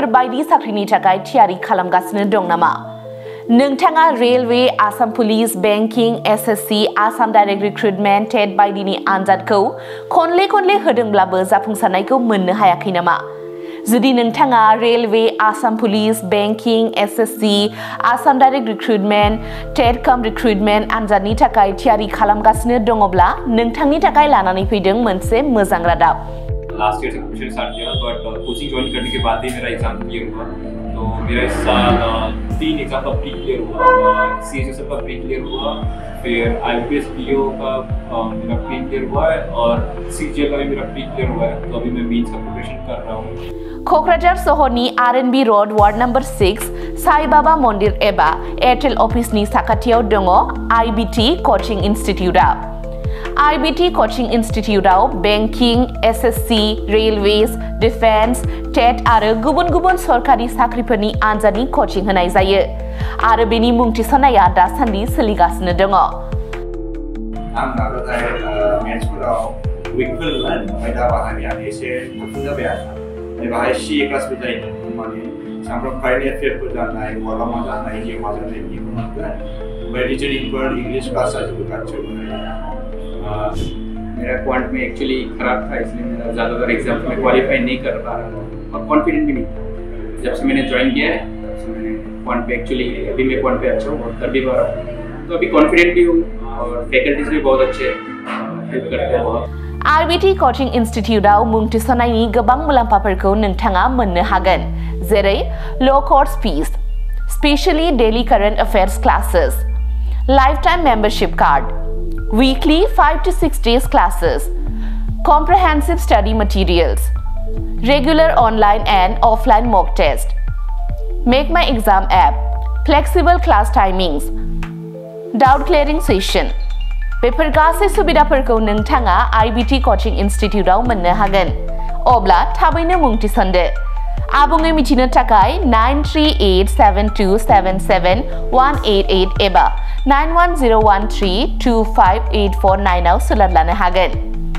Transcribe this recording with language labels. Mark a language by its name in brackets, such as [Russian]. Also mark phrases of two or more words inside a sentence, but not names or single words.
[Bodo] बायदि साख्रिनि थाखाय थियारि खालामगासिनो दं नामा नोंथाङा रेलवे आसाम पुलिस बेंकिं एसएससी आसाम [English] direct recruitment [Bodo] टेट बायदिनि आनजादखौ खनले होदोंब्लाबो जाफुंसारनायखौ मोननो हायाखै नामा जुदि नोंथाङा रेलवे आसाम पुलिस बेंकिं एसएससी आसाम [English] direct recruitment TET cum recruitment [Bodo] आनजादनि थाखाय थियारि खालामगासिनो दङब्ला नोंथांनि थाखाय लानानै फैदों मोनसे मोजां रादाब। [English] last year [Hindi] से [English] coaching start [Hindi] किया बट [English] coaching join [Hindi] करने के बाद ही मेरा [English] exam clear [Hindi] हुआ तो मेरा इस साल 3 एग्जाम का [English] pre clear [Hindi] हुआ CSSF का [English] pre clear [Hindi] हुआ फिर IPS PO का मेरा [English] pre clear [Hindi] हुआ है और CGL का भी मेरा [English] pre clear [Hindi] हुआ है तो अभी मैं मेंस का प्रिपरेशन कर रहा हूँ। [Bodo] क'क्राझार सहरनि RNB रोड [English] ward number [Bodo] 6 साई बाबा मन्दिर एबा एयारटेल अफिसनि साखाथियाव दङ IBT कोचिंग इन्स्टिट्यूटआ IBT कोचिंग इन्स्टिट्यूटआव [English] banking SSC railways defence TET [Bodo] आरो गुबुन सरकारि साख्रिफोरनि आनजादनि कोचिं होनाय जायो आरो बेनि मुं थिसननाया दासान्दि सोलिगासिनो दङ। आं नाजानाय मेथ्सफोराव उइकफोरमोन ओमफ्राय दा बाहायनाया एसे थाबसिन जाबाय आरो बाहाय CA क्लासबो जायो माने सामफ्राम कारेन्ट एफेयारफोर जानाय मालामा जानाय गेमा जानाय बेखौ मोनगोन ओमफ्राय रिजनिंफोर [English] English class [Bodo] जाजोबो गासिबो। [Hindi] मेरा क्वांट में एक्चुअली खराब था इसलिए मेरा ज़्यादातर एग्जाम में क्वालिफाई नहीं कर पा रहा था और कॉन्फिडेंट भी नहीं था। जब से मैंने ज्वाइन किया है तब से मैंने क्वांट पे एक्चुअली अभी मैं क्वांट पे अच्छा हूँ और कर भी पा रहा हूँ तो अभी कॉन्फिडेंट भी हूँ और फैकल्टीज भी बहुत अच्छे हेल्प करते हैं बहुत। [Bodo] IBT कोचिंग इन्स्टिट्यूटआव मुं थिसननायनि गोबां मुलाम्फाफोरखौ नोंथाङा मोननो हागोन जेरै [English] low course fees specially daily current affairs classes life time membership card weekly 5 to 6 days classes, comprehensive study materials, regular online and offline mock test, Make My Exam app, flexible class timings, doubt clearing session. [Bodo] बेफोर गासै सुबिदाफोरखौ नोंथाङा IBT कोचिंग इन्स्टिट्यूटआव मोननो हागोन। अब्ला थाबैनो मुं थिसनदो। आबुङै मिथिनो थाखाय 9387277188 एबा 91013258449 आव सोलाद लानो हागोन।